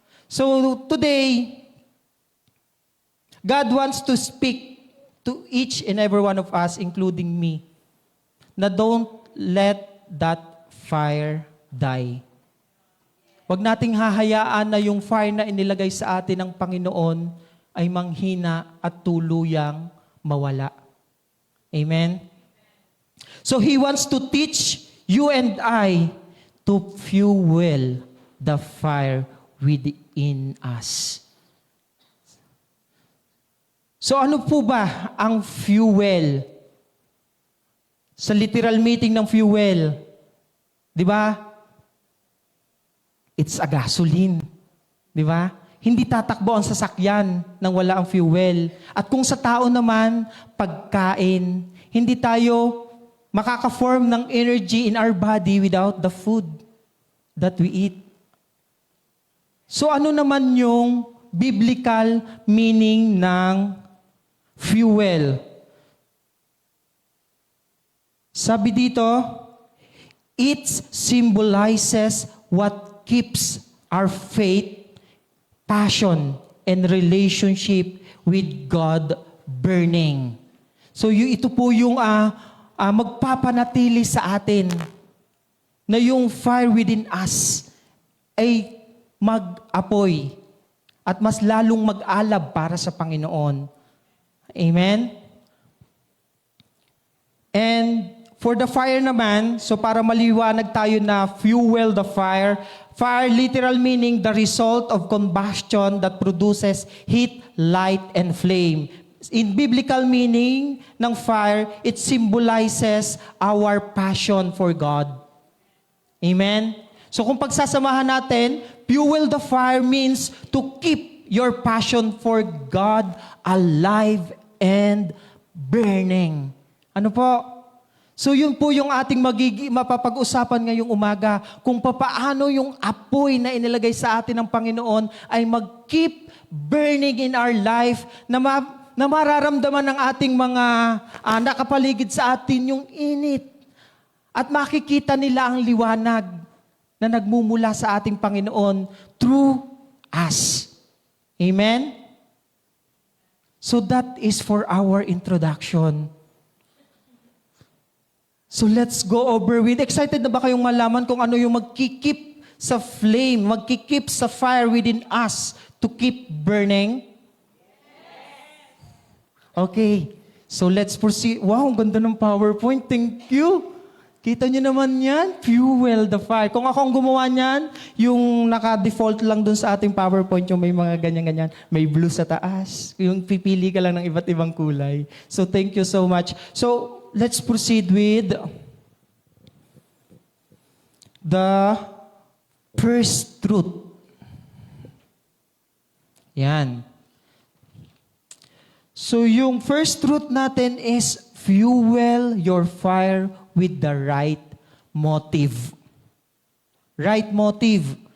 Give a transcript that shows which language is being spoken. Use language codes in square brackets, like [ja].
[en] So today, God wants to speak to each and every one of us, including me, na don't let that fire die. [tl] Huwag nating hahayaan na yung fire na inilagay sa atin ng Panginoon ay manghina at tuluyang mawala. [en] Amen? So He wants to teach you and I to fuel the fire within us. [tl] So ano po ba ang fuel? Sa literal meaning ng fuel, di ba? [en] It's a gasoline. [tl] Di ba? Hindi tatakbo ang sasakyan nang wala ang fuel. At kung sa tao naman, pagkain, hindi tayo makaka-form ng [en] energy in our body without the food that we eat. [tl] So ano naman yung biblical meaning ng fuel? Sabi dito, [en] it symbolizes what keeps our faith, passion, and relationship with God burning. [tl] So ito po yung magpapanatili sa atin na yung [en] fire within us [tl] ay mag-apoy at mas lalong mag-alab para sa Panginoon. [en] Amen? And for the fire naman, so [tl] para maliwanag tayo na [en] fuel the fire, fire literal meaning the result of combustion that produces heat, light, and flame. In biblical meaning ng fire, it symbolizes our passion for God. Amen? So [tl] kung pagsasamahan natin, [en] fuel the fire means to keep your passion for God alive and burning. [tl] Ano po? So yun po yung ating mapapag-usapan ngayong umaga, kung papaano yung apoy na inilagay sa atin ng Panginoon ay mag- [en] keep burning in our life, [tl] na mararamdaman ng ating mga nakapaligid sa atin yung init. At makikita nila ang liwanag na nagmumula sa ating Panginoon [en] through us. [tl] Amen? [en] So that is for our introduction. So let's go over with. [tl] Excited na ba kayong malaman kung ano yung magkikip sa flame, magkikip sa fire [en] within us to keep burning? Okay. So let's proceed. [tl] Wow, ang ganda ng PowerPoint. [en] Thank you. [tl] Kita nyo naman yan? Fuel the fire. Kung ako ang gumawa niyan, yung naka-default lang dun sa ating PowerPoint, yung may mga ganyan-ganyan, may blue sa taas. Yung pipili ka lang ng iba't ibang kulay. [en] So thank you so much. So, let's proceed with the first truth. [tl] Yan. [en] So yung first truth natin is fuel your fire with the right motive. Right motive.